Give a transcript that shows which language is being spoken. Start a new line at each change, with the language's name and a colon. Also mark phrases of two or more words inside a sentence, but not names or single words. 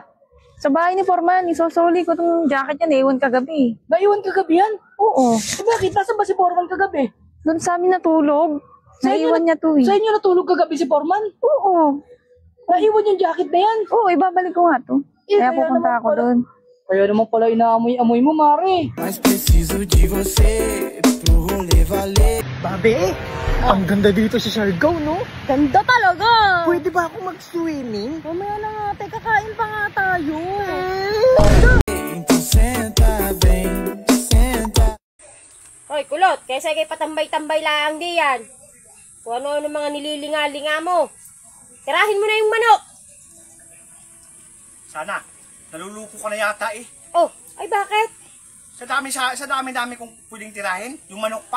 Filipino: Sa bahay ni Foreman, isusuli ko tong jacket niya, naiwan kagabi. Naiwan kagabi yan? Oo. Bakit? Nasaan ba si Foreman kagabi? Doon sa amin natulog. Naiwan niya to eh. Sa inyo natulog kagabi si Foreman? Oo. Naiwan yung jacket na yan? Oo, ibabalik ko nga to. Kaya pupunta ako doon. Kaya naman pala inaamoy-amoy mo, Mari.
Portuguese: Mas preciso de você pro rolê valer.
Filipino: Babe, ang ganda dito sa Siargao, no? Ganda talaga. Pwede ba ako mag-swimming? Mamaya na nga, te. Kakain pa nga tayo.
Portuguese: Então senta bem, senta.
Filipino: Hoy, kulot. Kaysa kay patambay-tambay lang di yan. Kung ano-ano mga nililinga-linga mo. Tirahin mo na yung manok. Sana, naluluko ka na yata eh. Oh, ay bakit? Sa dami kong pwedeng tirahin, yung manok pa.